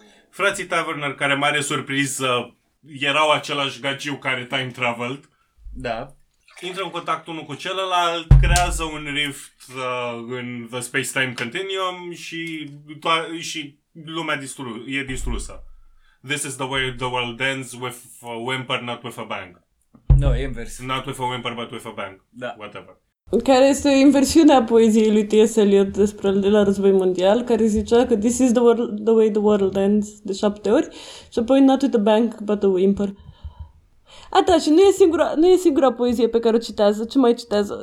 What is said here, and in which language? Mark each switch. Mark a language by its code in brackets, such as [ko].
[ro] Frații Taverner, care mare surpriză, erau același gagiu care [en] time traveled. [ro] Da. Intră în contact unul cu celălalt, creează un rift în The Space-Time Continuum și lumea e distrusă. [en] This is the way the world ends, with a whimper, not with a bang. [ro] No, invers. [en] Not with a whimper, but with a bang. [ro] Da. [en] Whatever. [ro] Care este o inversiune a poeziei lui T.S. Eliot despre al doilea război mondial, care zicea că [en] this is the way the world ends [ro] de 7 ori și apoi [en] not with a bang, but a whimper. [ro] A, da, și nu e singura poezie pe care o citează. Ce mai citează?